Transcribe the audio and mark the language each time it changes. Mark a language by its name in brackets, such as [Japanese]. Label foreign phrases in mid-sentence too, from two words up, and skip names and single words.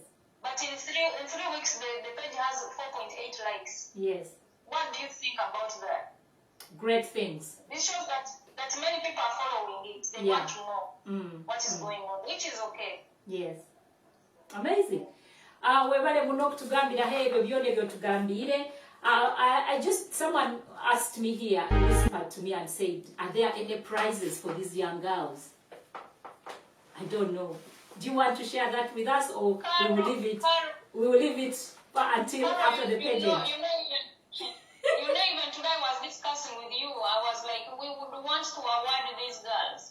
[English] But in 3 weeks, the page has 4.8 likes. Yes. What do you think about that? Great things. This shows that many people are following it. They want to know what is going on, which is okay. Yes. Amazing. [Nyoro] Webale muno okutugambira ebyo byona byotugambire. [English] Someone asked me here, whispered to me and said, are there any prizes for these young girls? I don't know. Do you want to share that with us, or we will leave it? We will leave it until after the pageant. Even today I was discussing with you. I was like, we would want to award these girls.